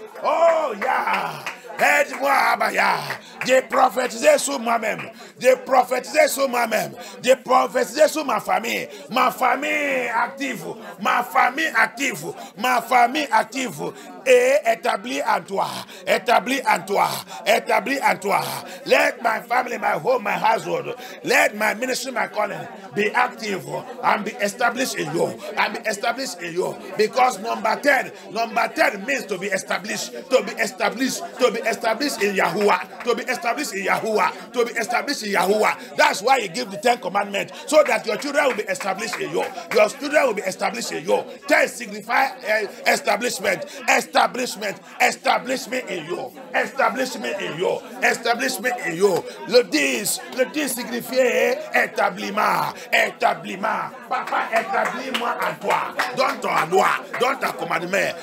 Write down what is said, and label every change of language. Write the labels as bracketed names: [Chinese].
[French] Oh yeah! Aide-moi, Abaya, de prophétiser sur moi-même, de prophétiser sur moi-même, de prophétiser sur ma famille active, ma famille active, ma famille active, et établie en toi, établie en toi, établie en toi. [English] Let my family, my home, my household, let my ministry, my calling be active and be established in you, and be established in you. Because number 10 means to be established, to be established, to be established in Yahuwah, to be established in Yahuwah, to be established in Yahuwah. That's why you give the 10 commandments, so that your children will be established in you. Your children will be established in you. 10 signify establishment, establishment, establishment in you, establishment in you, establishment in you. [French] Le 10 signifie établissement, établissement. Papa, établis-moi en toi, donne ton loi, donne ta commandement.